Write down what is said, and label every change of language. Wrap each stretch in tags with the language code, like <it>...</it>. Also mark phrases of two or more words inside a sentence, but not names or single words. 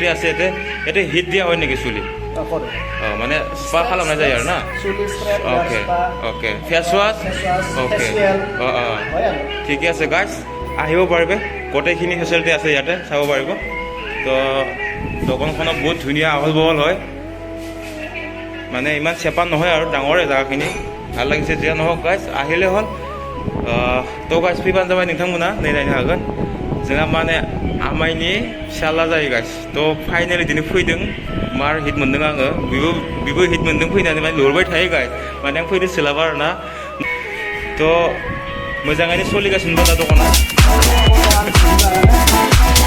<as>আছে ইয়াতে হিট দিয়া হয় নেকি চুলি মানে স্পা খালামনা যায় আৰু না অকে ফেচ ৱাছ অকে ঠিকে আছে গাইস আহিব পাৰিবে গোটেইখিনি ফেচিলিটি আছে ইয়াতে চাব পাৰিব তো দোকানখনত বহুত ধুনীয়া আহল বহল হয় মানে ইমান চেপা নহয় আৰু ডাঙৰে জায়গাখিনি ভাল লাগিছে যে নহওক গাইস আহিলে হ'ল তো</as> <brx>गाइस फैबानो जाबाय नोंथांमोना नै नायनो हागोन जोंहा माने आमाइनि फिसाला जायो गाइस तो फाइनालि दिनै फैदों मार हिट मोनदों आङो बिबो हिट मोनदों फैनानै माने लिंहरबाय थायो गाइस माने आं फैनो सोलाबा आरोना तो मोजाङैनो सोलिगासिनो दं दा दखाना</brx>